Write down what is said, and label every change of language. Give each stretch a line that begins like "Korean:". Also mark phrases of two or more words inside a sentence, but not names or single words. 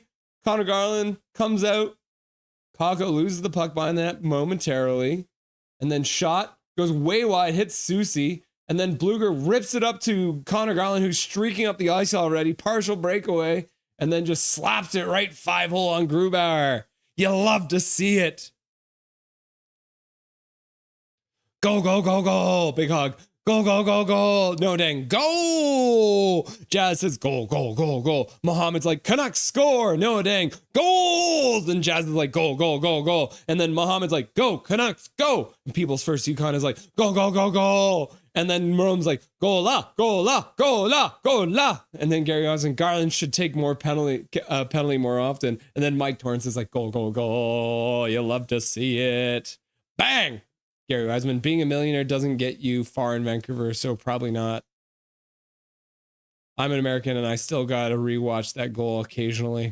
English: Connor Garland comes out. Kako loses the puck behind the net momentarily. And then shot goes way wide, hits Susie. And then Bluger rips it up to Connor Garland, who's streaking up the ice already. Partial breakaway. And then just slaps it right 5-hole on Grubauer. You love to see it. Go, go, go, go. Big Hog. Go, go, go, go. No dang. Go. Jazz says goal, goal, goal, goal. Mohammed's like, Canucks score. No dang. Goals. And Jazz is like, goal, goal, goal, goal. And then Mohammed's like, go, Canucks, go. And People's First Yukon is like, go, go, go, go. And then Maroon's like, go la, go la, go la, go la. And then Gary Osmond, Garland should take more penalty more often. And then Mike Torrance is like, go, go, go. You love to see it. Bang. Gary Wiseman, being a millionaire doesn't get you far in Vancouver, so probably not. I'm an American and I still got to rewatch that goal occasionally.